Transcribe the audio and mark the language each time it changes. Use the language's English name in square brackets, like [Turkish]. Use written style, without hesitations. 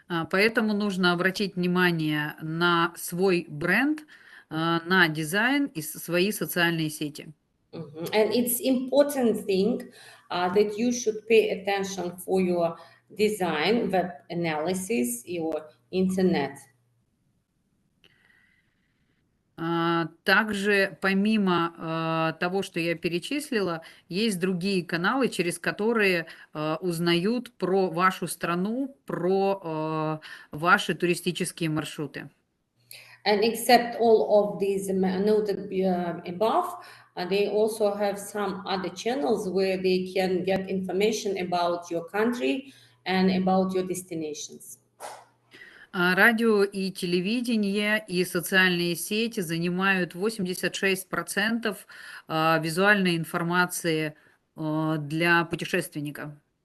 [Russian] Поэтому нужно обратить внимание на свой бренд, на дизайн и свои социальные сети. [English] And it's important thing that you should pay attention for your design, web analysis, your internet. [Russian] Также, помимо того, что я перечислила, есть другие каналы, через которые узнают про вашу страну, про ваши туристические маршруты. [English] And except all of these noted above, they also have some other channels where they can get information about your country and about your destinations. [Russian] Радио и телевидение и социальные сети занимают 86% визуальной информации для путешественника.